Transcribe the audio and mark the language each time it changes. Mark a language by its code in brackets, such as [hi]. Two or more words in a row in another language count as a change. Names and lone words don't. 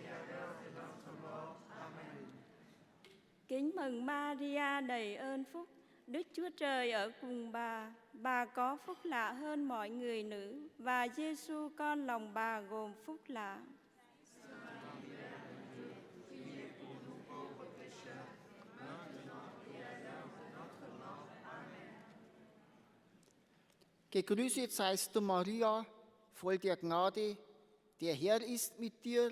[vi] Kính mừng Maria đầy ơn phúc, Đức Chúa Trời ở cùng bà có phúc lạ hơn mọi người nữ, và Giêsu con lòng bà gồm phúc lạ. [de] Gegrüßet seist du, Maria, voll der Gnade, der Herr ist mit dir.